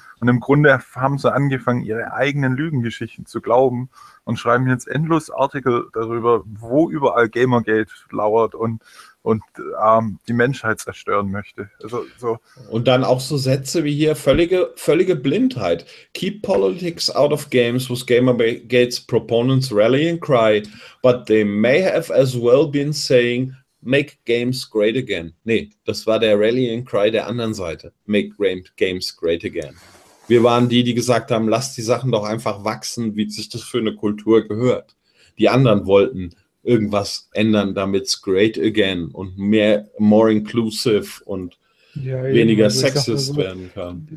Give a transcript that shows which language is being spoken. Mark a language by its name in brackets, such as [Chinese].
[German] Und im Grunde haben sie angefangen, ihre eigenen Lügengeschichten zu glauben und schreiben jetzt endlos Artikel darüber, wo überall Gamergate lauert und die Menschheit zerstören möchte. Also, so. Und dann auch so Sätze wie hier, völlige Blindheit. [English] Keep politics out of games was Gamergate's proponents rally and cry, but they may have as well been saying, make games great again. [German] Nee, das war der [English] rally and cry [German] der anderen Seite. [English] Make games great again. [German] Wir waren die, die gesagt haben, lass die Sachen doch einfach wachsen, wie sich das für eine Kultur gehört. Die anderen wollten irgendwas ändern, damit es [English] great again [German] und mehr [English] more inclusive [German] und ja, weniger also sexist so, werden kann.